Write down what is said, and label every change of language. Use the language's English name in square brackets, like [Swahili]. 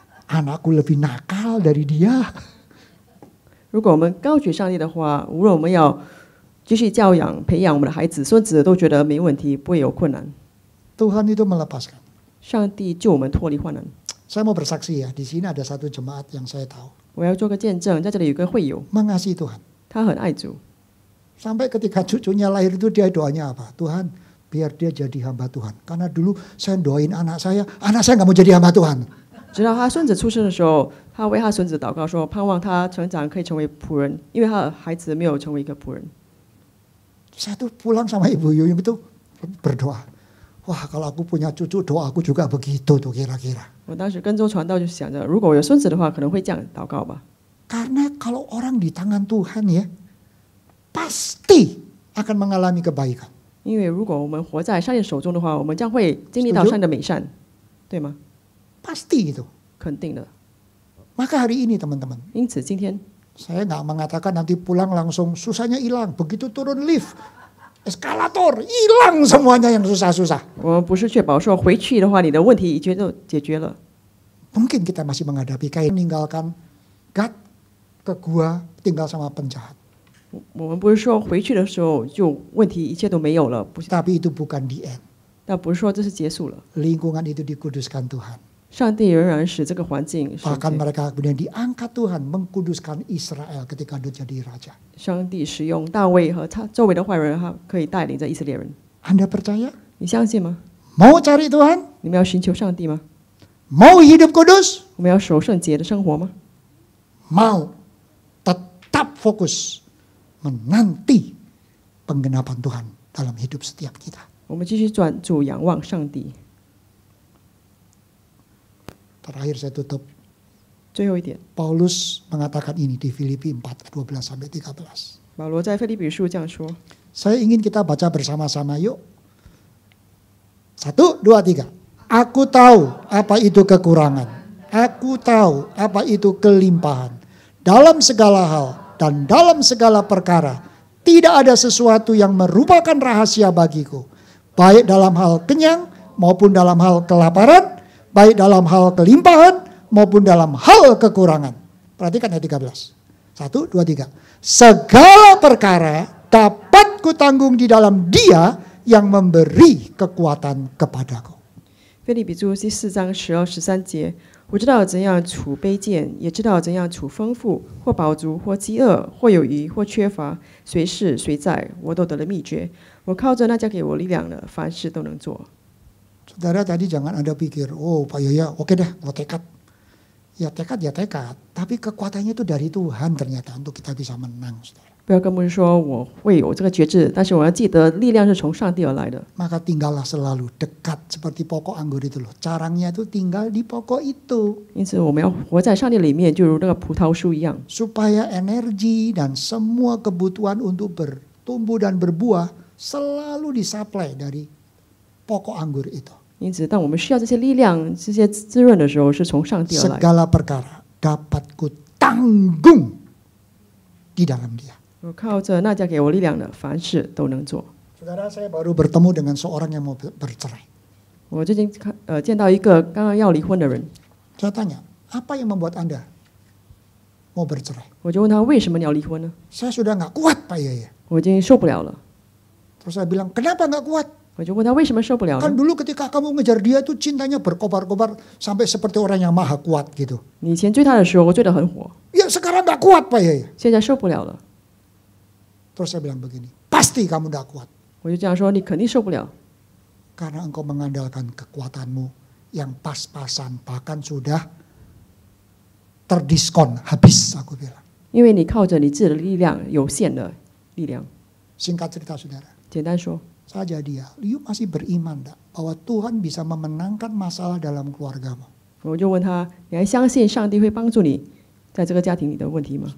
[Indonesian] Anakku lebih nakal dari dia. [Chinese] 如果我们高举上帝的话，无论我们要继续教养、培养我们的孩子、孙子，都觉得没问题，不会有困难。 [Indonesian] Tuhan itu melepaskan. [Chinese] 上帝救我们脱离患难。 [Indonesian] Saya mau bersaksi ya, di sini ada satu jemaat yang saya tahu. [Chinese] 我要做个见证，在这里有个会友， [Indonesian] Mengasihi Tuhan. [Chinese] 他很爱主， [Indonesian] Sampai ketika cucunya lahir itu dia doanya apa? Tuhan, biar dia jadi hamba Tuhan. Karena dulu saya doain anak saya nggak mau jadi hamba Tuhan. [Chinese] 直到他孙子出生的时候，他为他孙子祷告说，盼望他成长可以成为仆人，因为他的孩子没有成为一个仆人。 [Indonesian] Saya tuh pulang sama Ibu Yuyung itu berdoa. Wah, kalau aku punya cucu, doa aku juga begitu tuh kira-kira. [Chinese] 我当时跟踪传道就想着，如果我有孙子的话，可能会这样祷告吧。 [Indonesian] Karena kalau orang di tangan Tuhan ya, pasti akan mengalami kebaikan. [Chinese] 因为如果我们活在上帝手中的话，我们将会经历到上帝的美善，对吗？ [Indonesian] Pasti itu. [Chinese] 肯定的。 [Indonesian] Maka hari ini teman-teman, [Chinese] 因此今天 [Indonesian] saya nggak mengatakan nanti pulang langsung susahnya hilang. Begitu turun lift, eskalator, hilang semuanya yang susah-susah. [Chinese] 我们不是确保说回去的话，你的问题已经都解决了。 [Indonesian] Mungkin kita masih menghadapi kayak meninggalkan God ke gua tinggal sama penjahat. [Chinese] 我们不是说回去的时候就问题一切都没有了，不， [Indonesian] Tapi itu bukan [English] the end. [Chinese] 但不是说这是结束了。 [Indonesian] Lingkungan itu dikuduskan Tuhan. [Chinese] 上帝仍然使这个环境圣 [Indonesian] Bahkan [Chinese] 洁。 [Indonesian] mereka kemudian diangkat Tuhan mengkuduskan Israel ketika dia jadi raja. [Chinese] 上帝使用大卫和他周围的坏人，他可以带领着以色列人。 [Indonesian] Anda percaya? [Chinese] 你相信吗？ [Indonesian] Mau cari Tuhan? [Chinese] 你们要寻求上帝吗？ [Indonesian] Mau hidup kudus? [Chinese] 我们要守圣洁的生活吗？ [Indonesian] Mau tetap fokus menanti penggenapan Tuhan dalam hidup setiap kita. [Chinese] 我们继续专注仰望上帝。 [Indonesian] Terakhir saya tutup. [Chinese] 最后一点， [Indonesian] Paulus mengatakan ini di Filipi 4:12-13. [Chinese] 保罗在腓立比书这样说： [Indonesian] Saya ingin kita baca bersama-sama yuk. 1, 2, 3. Aku tahu apa itu kekurangan. Aku tahu apa itu kelimpahan. Dalam segala hal dan dalam segala perkara, tidak ada sesuatu yang merupakan rahasia bagiku. Baik dalam hal kenyang maupun dalam hal kelaparan, baik dalam hal kelimpahan maupun dalam hal kekurangan. Perhatikan ayat 13. 1, 2, 3. Segala perkara dapat kutanggung di dalam Dia yang memberi kekuatan kepadaku. [Chinese] 腓立比书第4章12、13节，我知道怎样处卑贱，也知道怎样处丰富，或饱足，或饥饿，或有余，或缺乏，随是随在，我都得了秘诀。我靠着那加给我力量的，凡事都能做。 [Indonesian] Saudara tadi jangan Anda pikir, oh Pak Yoyo, oke deh, mau tekad. Ya tekad, tapi kekuatannya itu dari Tuhan ternyata untuk kita bisa menang, saudara. [Chinese] 不要跟牧师说我会有这个觉知，但是我要记得力量是从上帝而来的。 [Indonesian] Maka tinggallah selalu dekat seperti pokok anggur itu loh. Carangnya itu tinggal di pokok itu. [Chinese] 因此，我们要活在上帝里面，就如那个葡萄树一样， [Indonesian] Supaya energi dan semua kebutuhan untuk bertumbuh dan berbuah selalu disuplai dari pokok anggur itu. [Chinese] 因此，当我们需要这些力量、这些滋润的时候，是从上帝而来。 [Indonesian] Segala perkara dapat ku tanggung di dalam Dia. [Chinese] 我靠着那加给我力量的，凡事都能做。 [Indonesian] Saudara, saya baru bertemu dengan seorang yang mau bercerai. [Chinese] 我最近见到一个刚刚要离婚的人， [Indonesian] Saya tanya, apa yang membuat Anda mau bercerai? [Chinese] 我就问他为什么你要离婚呢？ [Indonesian] Saya sudah nggak kuat Pak Yaya. [Chinese] 我已经受不了了。 [Indonesian] Terus saya bilang, kenapa nggak kuat? [Chinese] 我就问他为什么受不了 [Indonesian] Kan [Chinese] 呢？ [Indonesian] dulu ketika kamu ngejar dia tuh cintanya berkobar-kobar sampai seperti orang yang maha kuat gitu. [Chinese] 你以前追他的时候，我追得很火， [Indonesian] Ya sekarang nggak kuat Pak Yaya. [Chinese] 现在受不了了。 [Indonesian] Terus saya bilang begini, pasti kamu nggak kuat. [Chinese] 我就这样说，你肯定受不了， [Indonesian] Karena engkau mengandalkan kekuatanmu yang pas-pasan, bahkan sudah terdiskon, habis aku bilang. [Chinese] 因为你靠着你自己的力量，有限的力量。 [Indonesian] Singkat cerita saudara, [Chinese] 简单说， [Indonesian] saja dia, Liu masih beriman tak bahwa Tuhan bisa memenangkan masalah dalam keluargamu? [Chinese] 我就问他，你还相信上帝会帮助你在这个家庭里的问题吗？